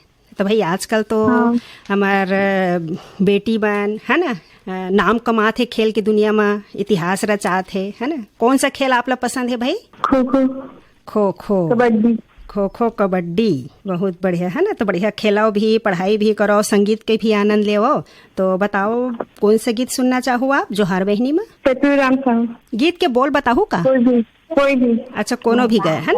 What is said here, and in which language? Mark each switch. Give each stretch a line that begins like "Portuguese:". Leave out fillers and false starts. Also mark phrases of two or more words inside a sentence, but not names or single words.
Chhattisgarhi: तो भाई आजकल तो हमार बेटी बन है ना नाम कमाते खेल की दुनिया में, इतिहास रचाते है ना। कौन सा खेल आप लोग पसंद है भाई? खो खो। खो खो, कबड्डी। खो खो कबड्डी, बहुत बढ़िया है ना। तो बढ़िया खेलाओ भी, पढ़ाई भी करो, संगीत के भी आनंद लेवो। तो बताओ कौन सा गीत सुनना चाहो आप जोहार बहनी में? चतुराम साहू। गीत के बोल बताहू का? कोई भी। कोई भी। अच्छा कोनो भी गया है ना।